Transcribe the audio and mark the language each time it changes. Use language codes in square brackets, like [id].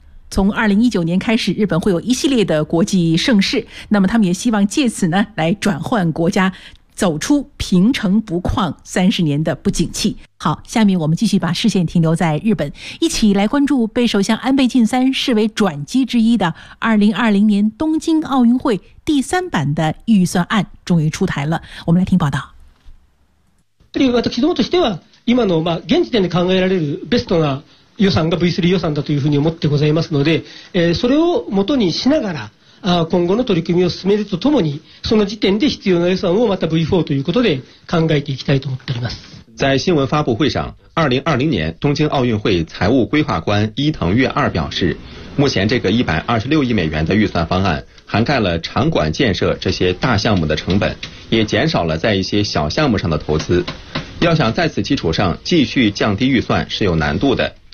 [zh] 从2019年开始，日本会有一系列的国际盛事，那么他们也希望借此呢来转换国家走出平成不况30年的不景气。好，下面我们继续把视线停留在日本，一起来关注被首相安倍晋三视为转机之一的2020年东京奥运会第三版的预算案终于出台了。我们来听报道。 [ja] 私どもとしては今の現時点で考えられるベストな予算が V3 予算だというふうに思ってございますので、それを元にしながら今後の取り組みを進めるとともに、その時点で必要な予算をまた V4 ということで考えていきたいと思っております。 [zh] 在新闻发布会上，2020年东京奥运会财务规划官伊藤月二表示，目前这个126亿美元的预算方案涵盖了场馆建设这些大项目的成本，也减少了在一些小项目上的投资，要想在此基础上继续降低预算是有难度的。